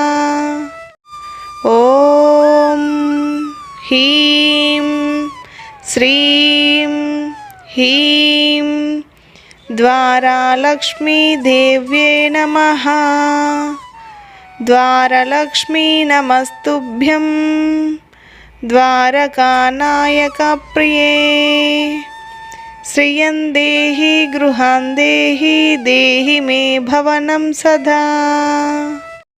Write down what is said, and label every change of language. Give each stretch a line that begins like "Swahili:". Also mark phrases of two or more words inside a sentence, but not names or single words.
Sanskrit: ॐ ह्रीं श्रीं ह्रीं द्वारालक्ष्मीदेव्ये नमः। द्वारलक्ष्मी नमस्तुभ्यं ద్వారకానాయక ప్రియే శ్రియం దేహి గృహాం దేహి దేహి మే భవనం సదా।